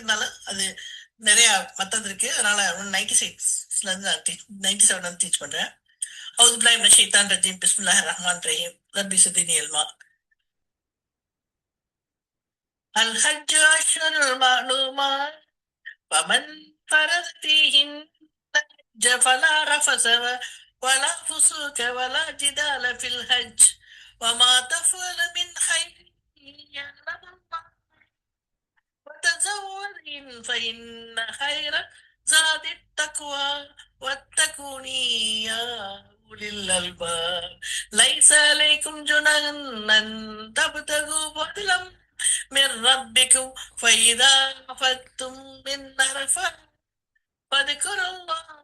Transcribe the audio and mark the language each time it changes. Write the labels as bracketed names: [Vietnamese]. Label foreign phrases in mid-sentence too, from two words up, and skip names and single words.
[Tamil] இருந்தாலும் அது நிறைய மத்தது இருக்கு. அதனால 196ல இருந்து 97 வந்து டீச் பண்றேன். [Arabic] أعوذ بالله من الشيطان الرجيم. بسم الله الرحمن الرحيم. رب زدني علما. الحج أشهر معلومات فمن فرض فيهن فلا رفث ولا فسوق ولا جدال في الحج وما تفعل من خير يعلم الله وتزود فإن خير زاد التقوى واتقوني يا أولي الألباب ليس عليكم جناح أن تبتغوا فضلا من ربكم فإذا أفضتم من عرفات فاذكروا الله